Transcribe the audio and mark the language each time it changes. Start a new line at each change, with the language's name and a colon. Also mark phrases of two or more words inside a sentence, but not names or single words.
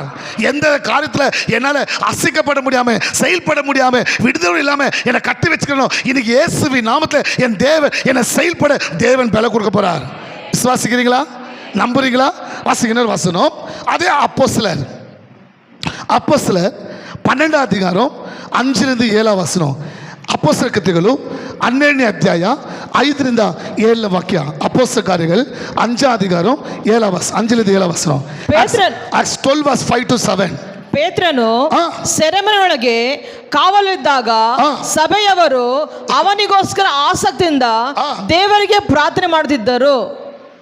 Tamil: எந்த காரியத்தில் என்னால் அசைக்கப்பட முடியாம, செயல்பட முடியாம, விடுதலை இல்லாம என்னை கட்டி வச்சுக்கணும், இன்னைக்கு இயேசுவின் நாமத்தில் என் தேவன் என்னை செயல்பட தேவன் பலம் கொடுக்க போறார். விசுவாசிக்கிறீங்களா? நம்புறீங்களா? வாசிக்கிற வசனம் அதே அப்போஸ்தலர் 12 அதிகாரம் 5-7 ವಚನ.
Kannada: ಅಪೊಸ್ತಲ ಕೃತ್ಯಗಳು 12ನೇ ಅಧ್ಯಾಯ 5ರಿಂದ 7 ವಾಕ್ಯ. ಅಪೊಸ್ತಲ ಕಾರ್ಯಗಳು 5ನೇ ಅಧ್ಯಾಯ 5ರಿಂದ 7 ವಚನ.
English: Acts 12:5-7.
Kannada: ಪೇತ್ರನು ಸೆರೆಮನೆಯೊಳಗೆ ಕಾವಲಿದ್ದಾಗ ಸಭೆಯವರು ಅವನಿಗೋಸ್ಕರ ಆಸಕ್ತಿಯಿಂದ ದೇವರಿಗೆ ಪ್ರಾರ್ಥನೆ ಮಾಡುತ್ತಿದ್ದರು.